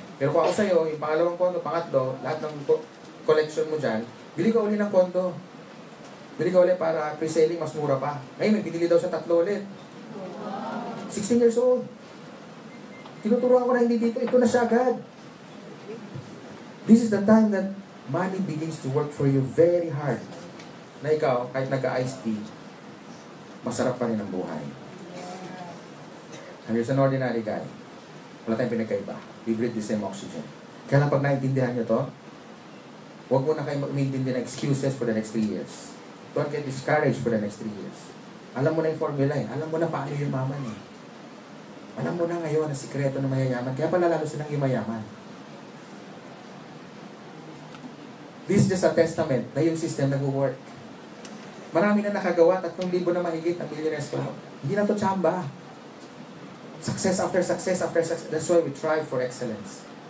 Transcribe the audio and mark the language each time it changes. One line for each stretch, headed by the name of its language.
Filipino: Pero kung ako sa'yo, yung pangalawang condo, pangatlo, lahat ng collection mo dyan, bili ka uli ng condo. Bili ka uli para pre-selling, mas mura pa. Ngayon, may binili daw siya 3 ulit. 16 years old. Tinuturuan ko na hindi dito, ito na siya agad.
English: This is the time that money begins to work for you very hard.
Filipino: Na ikaw, kahit nagka-iced tea, masarap pa rin ang buhay.
English: And here's an ordinary guy.
Filipino: Wala tayong pinagkaiba.
English: We breathe the same oxygen.
Filipino: Kaya lang pag naintindihan nyo to, huwag mo na kayo mag-maintain ng
English: excuses for the next 3 years. Don't get discouraged for the next 3 years.
Filipino: Alam mo na yung formula eh. Alam mo na paano yung maman eh. Alam mo na ngayon ang sikreto ng mayayaman. Kaya pala lalo silang yumayaman.
English: This is just a testament
Filipino: na yung system nag-work. Marami na nakagawa, 3,000 na mahigit na millionaires club. Hindi na to tsamba.
English: Success after success after success. That's why we try for excellence.